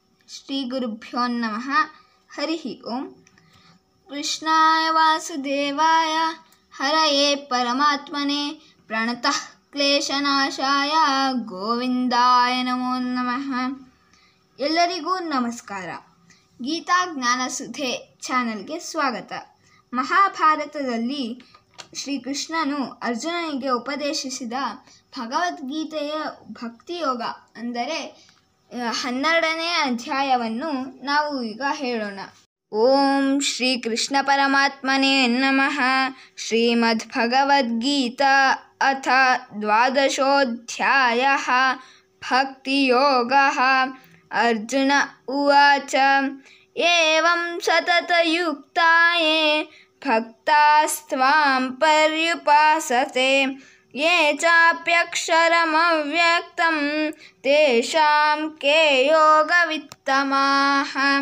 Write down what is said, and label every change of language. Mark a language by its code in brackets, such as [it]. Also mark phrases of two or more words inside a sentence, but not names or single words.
[sa] श्रीगुरुभ्यो नमः। हरिः ओम्। कृष्णाय वासुदेवाय हरये परमात्मने प्रणतः क्लेशनाशाय ಗೋವಿಂದಾಯ ನಮೋ ನಮಃ. [kn] ಎಲ್ಲರಿಗೂ ನಮಸ್ಕಾರ. ಗೀತಾ ಜ್ಞಾನಸುಧೆ ಚಾನೆಲ್ಗೆ ಸ್ವಾಗತ. ಮಹಾಭಾರತದಲ್ಲಿ ಶ್ರೀಕೃಷ್ಣನು ಅರ್ಜುನನಿಗೆ ಉಪದೇಶಿಸಿದ ಭಗವದ್ಗೀತೆಯ ಭಕ್ತಿಯೋಗ ಅಂದರೆ 12ನೇ ಅಧ್ಯಾಯವನ್ನು ನಾವು ಈಗ ಹೇಳೋಣ. [sa] ಓಂ ಶ್ರೀ ಕೃಷ್ಣ ಪರಮಾತ್ಮನೇ ನಮಃ. ಶ್ರೀಮದ್ ಭಗವದ್ಗೀತಾ ಅಥ 12ೋऽಧ್ಯಾಯಃ ಭಕ್ತಿಯೋಗಃ. ಅರ್ಜುನ ಉವಾಚ ಏವಂ ಸತತಯುಕ್ತಾಯೇ ಭಕ್ತಾಸ್ತ್ವಾಂ ಪರ್ಯುಪಾಸತೆ ಯೇ ಚಾಪ್ಯಕ್ಷರಮವ್ಯಕ್ತಂ ತೇಷಾಂ ಕೇ ಯೋಗವಿತ್ತಮಾಃ.